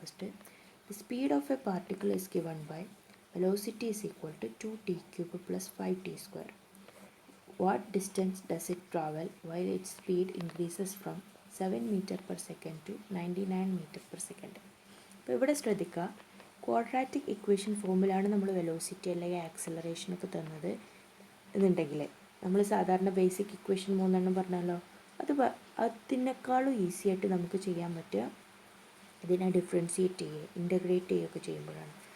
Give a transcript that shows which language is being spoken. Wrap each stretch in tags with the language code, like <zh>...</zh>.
<en>First, the speed of a particle is given by velocity is equal to 2t³ plus 5t². What distance does it travel while its speed increases from 7 meter per second to 99 meter per second?</en> <ml>അപ്പോൾ ഇവിടെ ശ്രദ്ധിക്കുക, quadratic equation ഫോമിലാണ് നമ്മൾ velocity അല്ലെങ്കിൽ ആക്സലറേഷനൊക്കെ തന്നത് എന്നുണ്ടെങ്കിൽ നമ്മൾ സാധാരണ ബേസിക് ഇക്വേഷൻ 3 പറഞ്ഞാലോ, അതിനേക്കാളും ഈസി ആയിട്ട് നമുക്ക് ചെയ്യാൻ പറ്റുക ഇതിനെ ഡിഫറൻഷിയേറ്റ് ചെയ്യുക, ഇൻ്റഗ്രേറ്റ് ചെയ്യുകയൊക്കെ ചെയ്യുമ്പോഴാണ്.</ml>